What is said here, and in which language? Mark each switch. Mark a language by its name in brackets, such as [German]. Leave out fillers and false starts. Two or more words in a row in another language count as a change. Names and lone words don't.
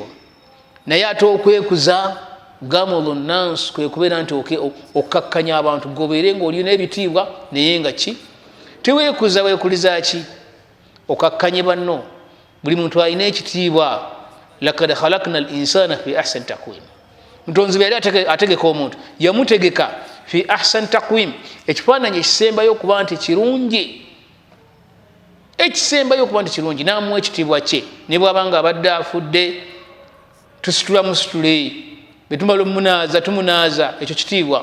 [Ganda] Naye ate okwekuza gamulu nnansi kwe kubeera nti okkakkanya abantu, gobeere ng'olina ebitiibwa naye nga ki teweekuza, weekuliza ki? Okakkanye banno. Buli muntu alina ekitiibwa. [Arabic] لقد خلقنا الإنسان في أحسن تقويم. [Ganda] Mutonzi bwe yali ategeka omuntu yamutegeka [Arabic] في أحسن تقويم, [Ganda] ekifaananyi ekisembayo okuba nti kirungi, ekisembayo okuba nti kirungi, n'amuwa ekitiibwa kye. Ne bw'abanga abadde afudde tusitula musitule, bwe tumala omunaaza tumunaaza, ekyo kitiibwa.